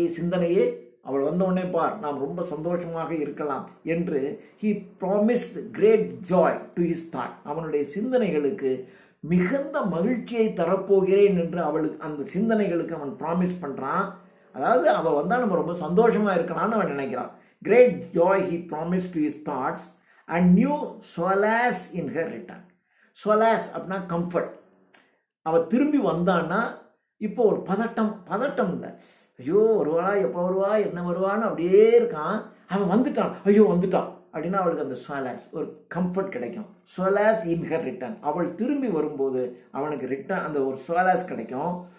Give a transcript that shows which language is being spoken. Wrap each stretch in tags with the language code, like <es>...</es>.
<ta>சிந்தனையே, அவள் வந்தோடனே பார் நாம் ரொம்ப சந்தோஷமாக இருக்கலாம் என்று</ta> <en>he promised great joy to his thought,</en> <ta>அவனுடைய சிந்தனைகளுக்கு மிகுந்த மகிழ்ச்சியை தரப்போகிறேன் என்று அவளுக்கு அந்த சிந்தனைகளுக்கு அவன் ப்ராமிஸ் பண்றான். அதாவது அவள் வந்தா நம்ம ரொம்ப சந்தோஷமா இருக்கலாம்னு அவன் நினைக்கிறான்.</ta> <en>great joy he promised to his thoughts and new solace in her return.</en> <ta>solace அப்படின்னா கம்ஃபர்ட். அவள் திரும்பி வந்தான்னா இப்போ ஒரு பதட்டம் இல்லை, ஐயோ வருவாளா, எப்போ வருவா, என்ன வருவான்னு அப்படியே இருக்கான். அவன் வந்துட்டான், ஐயோ வந்துட்டான் அப்படின்னா அவளுக்கு அந்த ஸ்வலாஸ், ஒரு கம்ஃபர்ட் கிடைக்கும்.</ta> <en>solace in her return,</en> <ta>அவள் திரும்பி வரும்போது அவனுக்கு ரிட்டர்ன் அந்த ஒரு ஸ்வலாஸ் கிடைக்கும்.</ta>